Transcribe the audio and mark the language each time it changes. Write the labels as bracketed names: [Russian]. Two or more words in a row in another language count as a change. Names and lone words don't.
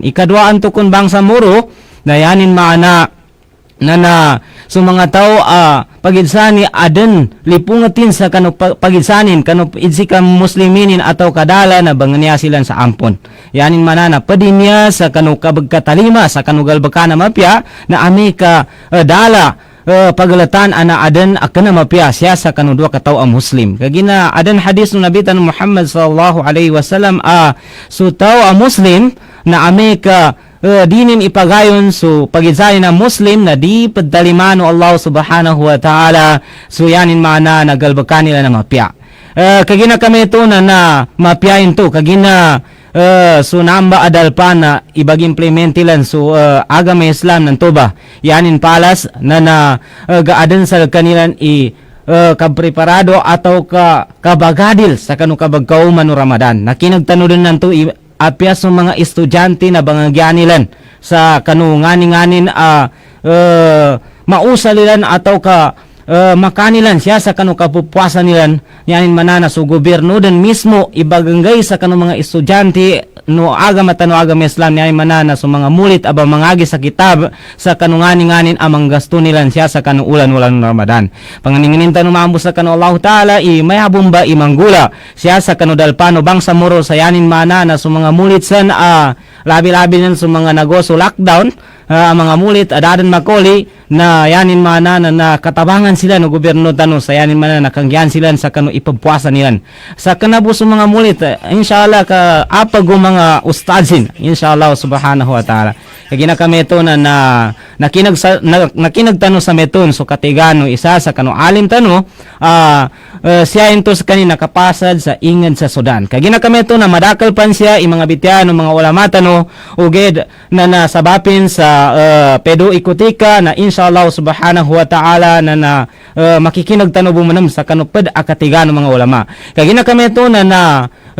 [Maguindanaon] Ikadwaan to kun bangsa muro na yanin mana na so mga tao pagidsani aden lipungatin sa kanu pagidsanin kanu idsika musliminin atau kadala na banganya silan sa ampon yanin manana padinya sa kanu kabagkatalima sa kanu galbakana mapya na amika dala pagalatan ana aden akana mapya siya sa kanu dua ka tawo muslim kagina aden hadis no Nabi tan Muhammad [Arabic] صلى الله عليه وسلم [Maguindanaon] so tawo muslim na amika dinin ipagayon so pagidsanin na Muslim na di padtalimano Allah [Arabic] سبحانه وتعالى [Maguindanaon] so yanin mana nagalbakan nila na mapya kagina kami ito na mapyain to kagina so namba adal pa na ibag-implementilan so agama Islam ng toba yanin palas na gaadan sa kanilan kapreparado atau kabagadil sa kanu kabagkauman no Ramadan nakinagtano din nanto apya sa mga estudyante na bangagyanilan sa kanungani-nganin mausalilan atau makanilan siya sa kanu kapupwasan nilan yanin manana so gobyerno din mismo ibaganggay sa kanu mga estudyante no agama Islam yanin manana so mga mulit aba mangagi sa kitab sa kanungani-nganin amang gasto nilan siya sa kanu ulan-ulan ng Ramadan panganinginin tanu maambus sa kanu Allah Ta'ala mayabong ba imanggula siya sa kanu dalpano bangsa muro sa yanin manana so mga mulit san labi-labi nan so mga nagoso lockdown mga mulit adadan makoli na yanin mana na katabangan sila no gobyerno tano sa yanin mana nakangyan sila sa kanu ipagpuasa nilan sa kanabus mga mulit inshallah ka apago mga ustadsin inshallah [Arabic] سبحانه وتعالى [Maguindanaon] kagina kami ito na nakinagtano sa meton so katigano isa sa kanu alim tano siya ito sa kanina kapasad sa ingad sa Sudan kagina kami ito na madakal pan siya mga bityano mga ulama tano uged na nasabapin sa pedo ikutika na inshallah [Arabic] سبحانه وتعالى [Maguindanaon] na makikinagtano bumanam sa kanupad akatigano mga ulama kagina kami ito na